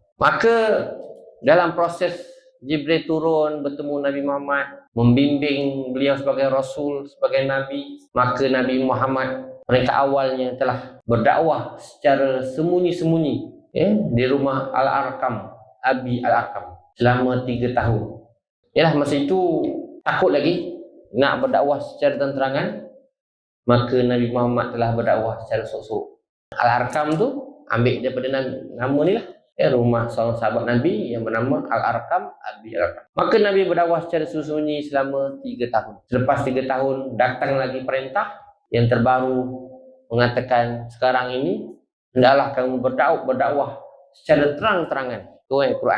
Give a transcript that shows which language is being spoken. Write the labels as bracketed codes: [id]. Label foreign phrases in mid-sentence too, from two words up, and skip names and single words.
[ms] Maka dalam proses Jibril turun bertemu Nabi Muhammad, membimbing beliau sebagai rasul, sebagai nabi, maka Nabi Muhammad mereka awalnya telah berdakwah secara sembunyi-sembunyi, ya, di rumah Al-Arqam, Abi Al-Arqam selama 3 tahun. Yalah, masa itu takut lagi nak berdakwah secara terang-terangan, maka Nabi Muhammad telah berdakwah secara sok-sok. Al-Arqam tu ambil daripada nama ni lah, ya, rumah seorang sahabat Nabi yang bernama Al-Arqam, Abi Al-Arqam. Maka Nabi berdakwah secara sembunyi selama 3 tahun. Selepas 3 tahun datang lagi perintah yang terbaru mengatakan sekarang ini hendaklah kamu berdakwah secara terang-terangan dengan Quran.